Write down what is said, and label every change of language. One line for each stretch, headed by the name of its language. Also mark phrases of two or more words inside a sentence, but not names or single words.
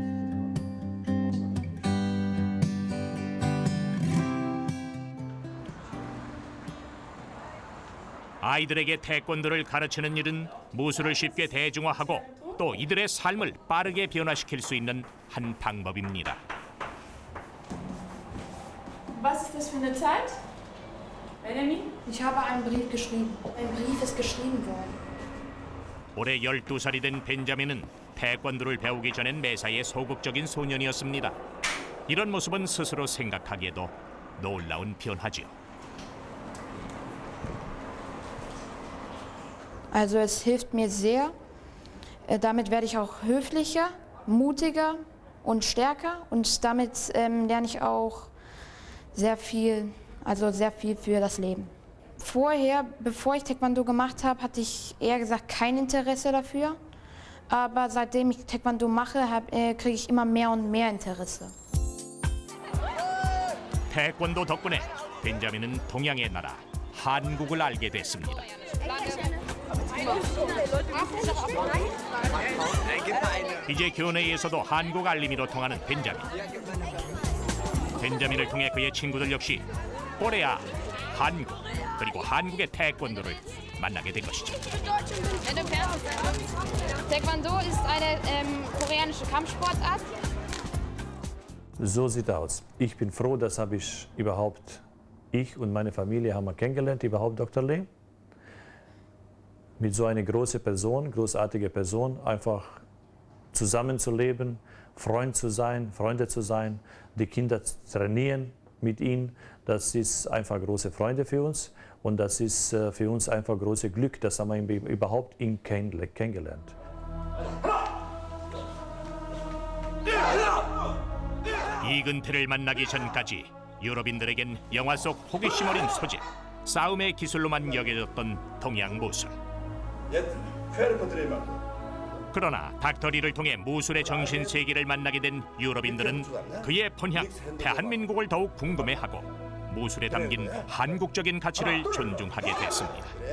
Korean: 아이들에게 태권도를 가르치는 일은 무술을 쉽게 대중화하고 또 이들의 삶을 빠르게 변화시킬 수 있는 한 방법입니다.
German: Was ist das für eine Zeit? Melanie? Ich habe einen Brief geschrieben. Ein Brief ist geschrieben worden.
Korean: 올해 12살이 된 벤자민은 태권도를 배우기 전엔 매사에 소극적인 소년이었습니다. 이런 모습은 스스로 생각하기에도 놀라운 변화지요.
German: Also es hilft mir sehr. Damit werde ich auch höflicher, mutiger und stärker und damit lerne ich auch sehr viel für das Leben. Vorher, bevor ich Taekwondo gemacht habe, hatte ich eher gesagt kein Interesse dafür. Aber seitdem ich Taekwondo mache, kriege ich immer mehr und mehr Interesse.
Korean: 태권도 덕분에 벤자민은 동양의 나라 한국을 알게 됐습니다. 이제 교내에서도 한국 알림이로 통하는 벤자민. 벤자민을 통해 그의 친구들 역시 코레아, 한국 그리고 한국의 태권도를 만나게 된 것이죠.
German: Taekwondo ist eine koreanische Kampfsportart. So sieht aus. Ich bin froh, dass ich und meine Familie haben wir kennengelernt, überhaupt Dr. Lee. Mit so einer großartige Person, einfach zusammenzuleben, Freunde zu sein, die Kinder zu trainieren mit ihnen. Das ist einfach große Freude für uns und das ist für uns einfach großes Glück, dass wir überhaupt ihn kennengelernt.
Korean: 이근태를 만나기 전까지 유럽인들에겐 영화 속 호기심 어린 소재, 싸움의 기술로만 여겨졌던 동양 무술. 그러나 닥터리를 통해 무술의 정신 세계를 만나게 된 유럽인들은 그의 본향 대한민국을 더욱 궁금해하고 무술에 담긴 한국적인 가치를 존중하게 됐습니다.